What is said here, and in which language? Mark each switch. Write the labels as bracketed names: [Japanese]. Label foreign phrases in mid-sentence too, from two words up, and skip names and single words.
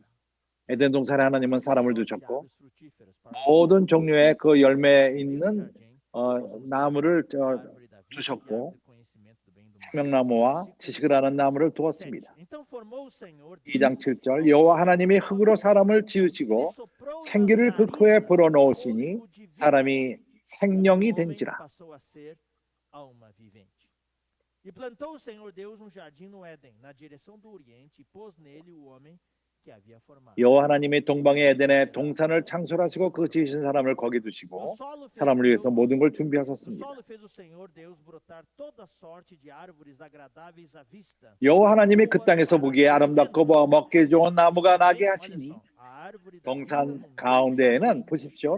[Korean] 에덴 동산에 하나님은 사람을 두셨고 모든 종류의 그 열매 있는 나무를 두셨고 생명나무와 지식을 아는 나무를 두었습니다. 2장 7절 여호와 하나님이 흙으로 사람을 지으시고 생기를 그 코에 불어넣으시니 사람이 생명이 된지라. [Portuguese] E plantou o Senhor Deus um jardim no Éden, na direção do Oriente, e pôs nele o homem que havia formado. [Korean] 여호와 하나님이 동방의 에덴에 동산을 창설하시고 그 지으신 사람을 거기 두시고 사람을 위해서 모든 걸 준비하셨습니다. 여호와 하나님이 그 땅에서 보기에 아름답고 먹기 좋은 나무가 나게 하시니 동산 가운데에는 보십시오.